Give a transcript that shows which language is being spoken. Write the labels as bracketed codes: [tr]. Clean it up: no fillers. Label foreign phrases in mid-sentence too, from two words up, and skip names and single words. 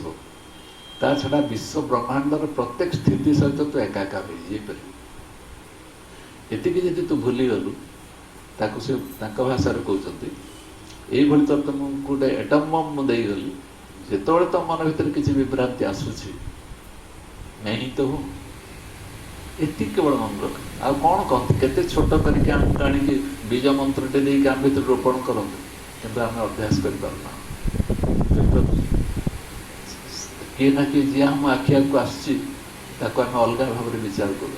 [or] ତା ଛଡ଼ା ବିଶ୍ୱ ବ୍ରହ୍ମାଣ୍ଡର ପ୍ରତ୍ୟେକ ସ୍ଥିତି ସହିତ ତୁ ଏକାକାର ହେଇଯାଇପାରିବୁ। ଏତିକି ଯଦି ତୁ ଭୁଲିଗଲୁ, ତାକୁ ସେ ତାଙ୍କ ଭାଷାରେ କହୁଛନ୍ତି ଏଇଭଳି ତୋର ମୁଁ ଗୋଟେ [en] atom bomb [or] ମୁଁ ଦେଇଗଲି, ଯେତେବେଳେ ତୋ ମନ ଭିତରେ କିଛି ବିଭ୍ରାନ୍ତି ଆସୁଛି [hi] मैं ही तो हूँ, [or] ଏତିକି କେବଳ ମନେ ରଖ। ଆଉ କ'ଣ କହନ୍ତି, କେତେ ଛୋଟ କରିକି ଆମକୁ ଆଣିକି ବୀଜ ମନ୍ତ୍ରଟେ ଦେଇକି ଆମ ଭିତରେ ରୋପଣ କରନ୍ତି, କିନ୍ତୁ ଆମେ ଅଭ୍ୟାସ କରିପାରୁନା। କିଏ ନା କିଏ ଯିଏ ଆମ ଆଖି ଆଗକୁ ଆସୁଛି ତାକୁ ଆମେ ଅଲଗା ଭାବରେ ବିଚାର କରୁଛୁ।